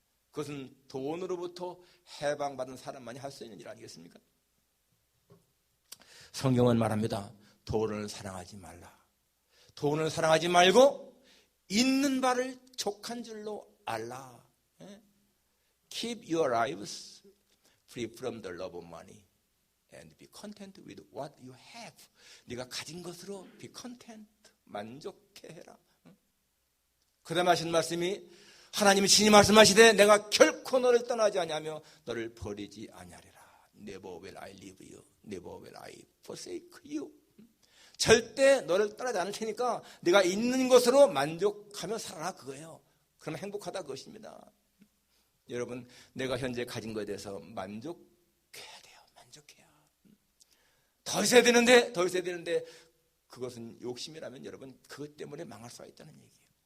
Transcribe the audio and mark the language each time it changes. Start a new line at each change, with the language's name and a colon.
Korean: 그것은 돈으로부터 해방받은 사람만이 할 수 있는 일 아니겠습니까? 성경은 말합니다. 돈을 사랑하지 말라. 돈을 사랑하지 말고 있는 바를 족한 줄로 알라.
English: Keep your lives free from the love of money and be content with what you have.
Korean: 네가 가진 것으로
English: be content,
Korean: 만족해 해라. 그 다음에 하신 말씀이 하나님이 친히 말씀하시되 내가 결코 너를 떠나지 아니하며 너를 버리지 아니하리라.
English: Never will I leave you. Never will I forsake you.
Korean: 절대 너를 떠나지 않을 테니까 네가 있는 것으로 만족하며 살아라 그거예요. 그러면 행복하다 그것입니다. 여러분, 내가 현재 가진 것에 대해서 만족해야 돼요. 만족해야. 더 있어야 되는데 그것은 욕심이라면 여러분 그것 때문에 망할 수가 있다는 얘기예요.